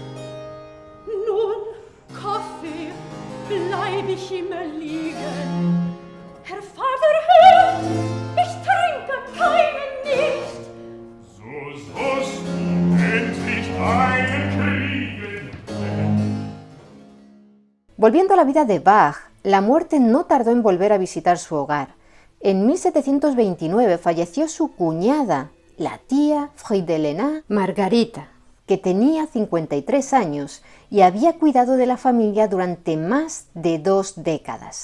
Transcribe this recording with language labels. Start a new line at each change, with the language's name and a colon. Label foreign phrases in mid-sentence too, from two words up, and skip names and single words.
German: Nun, Kaffee, bleib ich immer liegen. Herr Vater, hört, ich trinke keinen nicht. So sollst du endlich einen kriegen.
Spanish: Volviendo a la vida de Bach, la muerte no tardó en volver a visitar su hogar. En 1729 falleció su cuñada, la tía Friedhelena Margarita, que tenía 53 años y había cuidado de la familia durante más de 2 décadas.